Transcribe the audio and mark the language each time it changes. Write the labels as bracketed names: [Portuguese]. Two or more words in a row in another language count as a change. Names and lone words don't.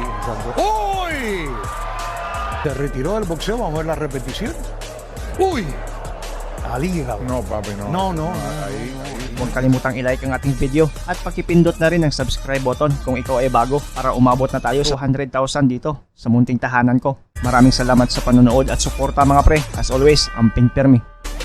[Spanish] Eso fue allá, sí, en Santo Domingo. ¡Uy! Se retiró del boxeo, vamos a ver la repetición. ¡Uy! Al hígado. No, papi, no. No. [Filipino] Huwag kalimutang i-like ang ating video at pakipindot na rin ang [English] subscribe button [Filipino] kung ikaw ay bago para umabot na tayo sa 100,000 dito sa munting tahanan ko. Maraming salamat sa panonood at suporta mga pre. [English] As always, [Cebuano] amping pirmi.